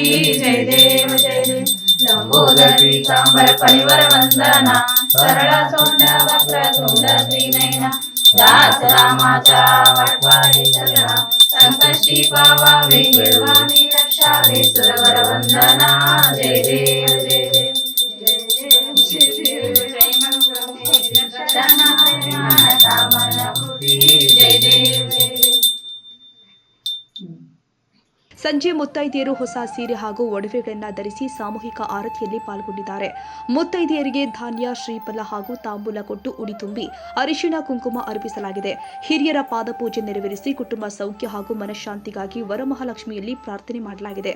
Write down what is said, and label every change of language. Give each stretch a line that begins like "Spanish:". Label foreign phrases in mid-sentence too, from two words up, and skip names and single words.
Marathi: जय देव लंबोदर पीतांबर परिवर वंदना, सरळ सोंड वक्र तोंड त्रिनयना, दास रामाचा वाटवारे सगळा, संकष्टी पावावे निर्वाणी रक्षावे सुरवर वंदना. जय देव जय देव जय मंगलमूर्ती, दर्शन मात्रे मना कामना पूर्ती. जय देव
Kannada: ಸಂಜೆ ಮುತ್ತೈದೆಯರು ಹೊಸ ಸೀರೆ ಹಾಗೂ ಒಡವೆಗಳನ್ನು ಧರಿಸಿ ಸಾಮೂಹಿಕ ಆರತಿಯಲ್ಲಿ ಪಾಲ್ಗೊಂಡಿದ್ದಾರೆ. ಮುತ್ತೈದೆಯರಿಗೆ ಧಾನ್ಯ, ಶ್ರೀಫಲ ಹಾಗೂ ತಾಂಬೂಲ ಕೊಟ್ಟು ಉಡಿ ತುಂಬಿ ಅರಿಶಿಣ ಕುಂಕುಮ ಅರ್ಪಿಸಲಾಗಿದೆ. ಹಿರಿಯರ ಪಾದಪೂಜೆ ನೆರವೇರಿಸಿ ಕುಟುಂಬ ಸೌಖ್ಯ ಹಾಗೂ ಮನಃಶಾಂತಿಗಾಗಿ ವರಮಹಾಲಕ್ಷ್ಮಿಯಲ್ಲಿ ಪ್ರಾರ್ಥನೆ ಮಾಡಲಾಗಿದೆ.